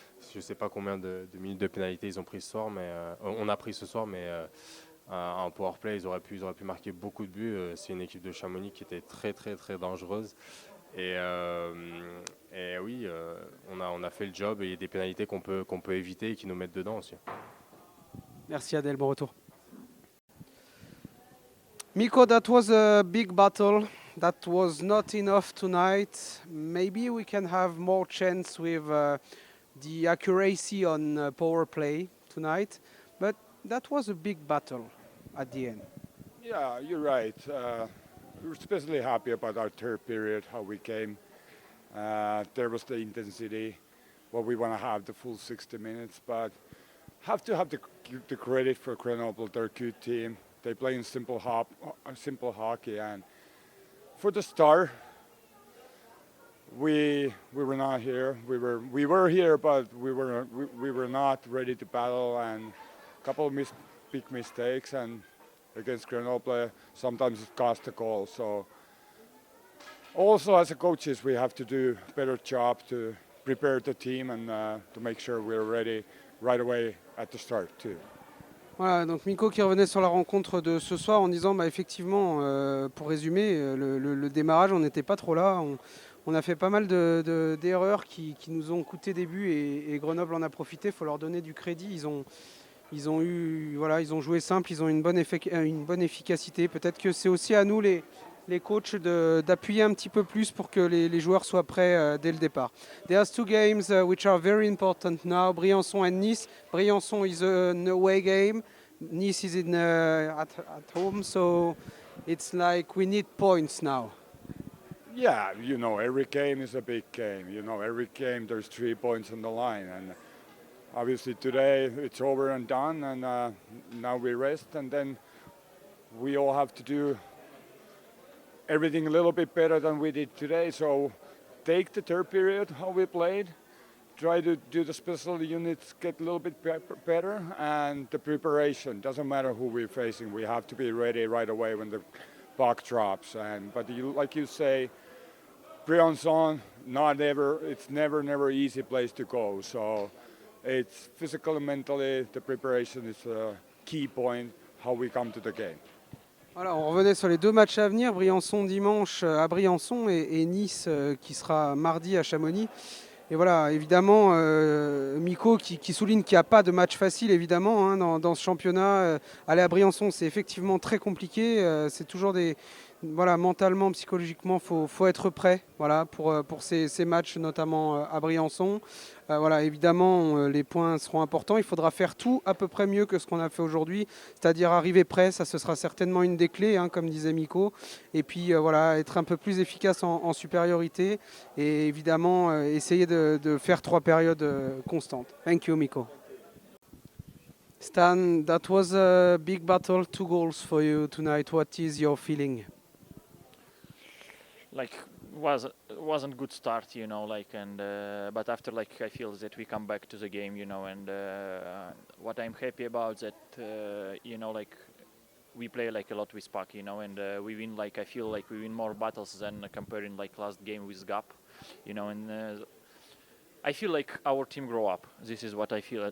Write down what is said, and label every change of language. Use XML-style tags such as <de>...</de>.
<fr>Je ne sais pas combien de minutes de pénalité ils ont pris ce soir, mais on a pris ce soir, mais en power play, ils auraient pu marquer beaucoup de buts. C'est une équipe de Chamonix qui était très, très, très dangereuse. Et, euh, et oui, on a fait le job et il y a des pénalités qu'on peut éviter et qui nous mettent dedans aussi. Merci Adèle, bon retour.</fr> <en>Miko, that was a big battle. That was not enough tonight. Maybe we can have more chance with the accuracy on power play tonight. But that was a big battle at the end. Yeah, you're right. we're especially happy about our third period, how we came. There was the intensity, what we want to have the full 60 minutes, but have to have the credit for Grenoble. They're a good team. They play in simple hockey, and for the start, we were not here. We were here, but we were not ready to battle, and a couple of big mistakes, and against Grenoble, sometimes it cost a goal. So also as a coaches, we have to do a better job to prepare the team and to make sure we're ready right away at the start too.</en> <fr>Voilà, donc Mikko qui revenait sur la rencontre de ce soir en disant effectivement, pour résumer, le démarrage, on n'était pas trop là. On a fait pas mal d'erreurs qui nous ont coûté des buts et Grenoble en a profité. Il faut leur donner du crédit. Ils ont joué simple, ils ont une bonne efficacité. Peut-être que c'est aussi à nous les coachs d'appuyer un petit peu plus pour que les joueurs soient prêts dès le départ.</fr> <en>There's two games which are very important now, Briançon and Nice. Briançon is an away game, Nice is at home, so it's like we need points now. Yeah, every game is a big game. Every game there's 3 points on the line, and obviously today it's over and done, and now we rest, and then we all have to do everything a little bit better than we did today. So take the third period, how we played, try to do the special units, get a little bit better, and the preparation. Doesn't matter who we're facing, we have to be ready right away when the puck drops. But like you say, Briançon, it's never easy place to go. So it's physically and mentally, the preparation is a key point, how we come to the game.</en> <fr>Voilà, on revenait sur les 2 matchs à venir, Briançon dimanche à Briançon et Nice qui sera mardi à Chamonix. Et voilà, évidemment, Mikko qui souligne qu'il n'y a pas de match facile, évidemment, dans ce championnat. Aller à Briançon, c'est effectivement très compliqué. C'est toujours mentalement, psychologiquement, faut être prêt pour ces matchs, notamment à Briançon. Évidemment, les points seront importants. Il faudra faire tout à peu près mieux que ce qu'on a fait aujourd'hui, c'est-à-dire arriver prêt. Ça, ce sera certainement une des clés, comme disait Mikko. Et puis, être un peu plus efficace en supériorité. Et évidemment, essayer de faire 3 périodes constantes.</fr> <en>Thank you, Mikko. Stan, that was a big battle, 2 goals for you tonight. What is your feeling? Wasn't good start, but after I feel that we come back to the game, and what I'm happy about that we play a lot with puck, and we win I feel like we win more battles than comparing last game with Gap, and I feel like our team grow up. This is what I feel.</en>